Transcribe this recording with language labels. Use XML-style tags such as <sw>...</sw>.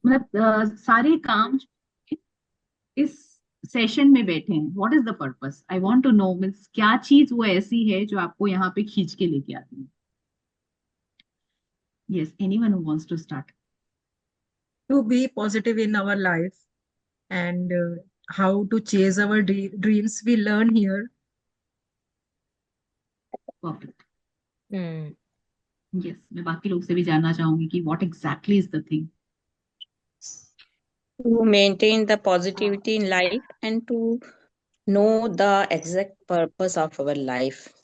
<hi>मतलब सारे काम इस सेशन में बैठे हैं,</hi> <en>what is the purpose, I want to know,</en> <hi>means क्या चीज वो ऐसी है जो आपको यहाँ पे खींच के लेके आती है?</hi> <en>Yes, anyone who wants to start? To be positive in our life, and how to chase our dreams, we learn here. Perfect. Hmm.</en> <hi>Yes, मैं बाकी लोग से भी जानना चाहूंगी कि</hi> <en>What exactly is the thing. To maintain the positivity in life and to know the exact purpose of our life.</en>